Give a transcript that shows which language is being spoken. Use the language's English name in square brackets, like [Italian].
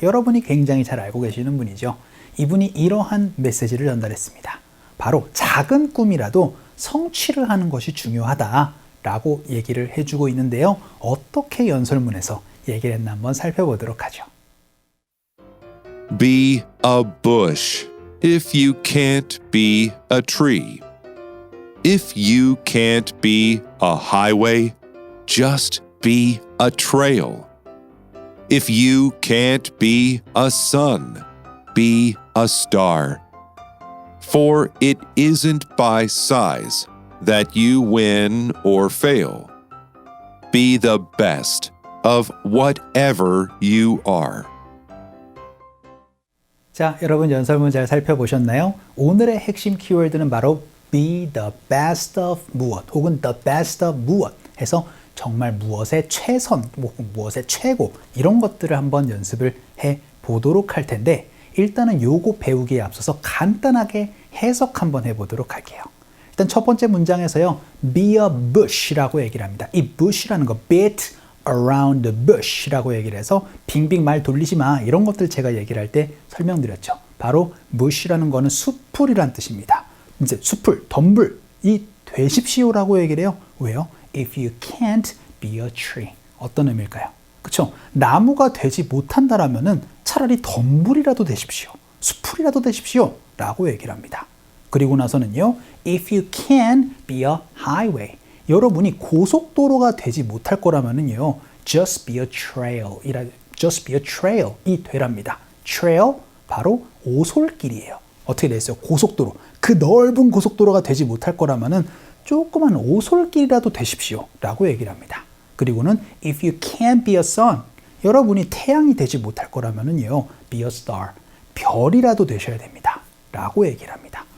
[Korean] 여러분이 굉장히 잘 알고 계시는 분이죠. 이분이 이러한 메시지를 전달했습니다. 바로 작은 꿈이라도 성취를 하는 것이 중요하다라고 얘기를 해주고 있는데요. 어떻게 연설문에서 얘기를 했나 한번 살펴보도록 하죠. [English] Be a bush if you can't be a tree. If you can't be a highway, just be a trail. If you can't be a sun, be a star. For it isn't by size that you win or fail. Be the best of whatever you are. [Korean] 자, 여러분 연설문 잘 살펴보셨나요? 오늘의 핵심 키워드는 바로 be the best of 무엇 혹은 the best of 무엇 해서 정말 무엇의 최선 혹은 무엇의 최고 이런 것들을 한번 연습을 해 보도록 할 텐데 일단은 요거 배우기에 앞서서 간단하게 해석 한번 해보도록 할게요. 일단 첫 번째 문장에서요 be a bush 라고 얘기를 합니다. 이 bush라는 거 beat around the bush 라고 얘기를 해서 빙빙 말 돌리지 마 이런 것들 제가 얘기를 할 때 설명드렸죠. 바로 bush라는 거는 숲풀이란 뜻입니다. 이제 숲풀, 덤불 이 되십시오라고 얘기를 해요. 왜요? If you can't be a tree. 어떤 의미일까요? 그렇죠? 나무가 되지 못한다라면은 차라리 덤불이라도 되십시오. 숲풀이라도 되십시오 라고 얘기를 합니다. [English] 그리고 나서는요 If you can be a highway. [Korean] 여러분이 고속도로가 되지 못할 거라면은요, just be a trail, just be a trail 이 되랍니다. trail 바로 오솔길이에요. 어떻게 돼 있어요? 고속도로. 그 넓은 고속도로가 되지 못할 거라면은 조그만 오솔길이라도 되십시오라고 얘기를 합니다. 그리고는 if you can't be a sun, 여러분이 태양이 되지 못할 거라면은요, be a star, 별이라도 되셔야 됩니다.라고 얘기를 합니다.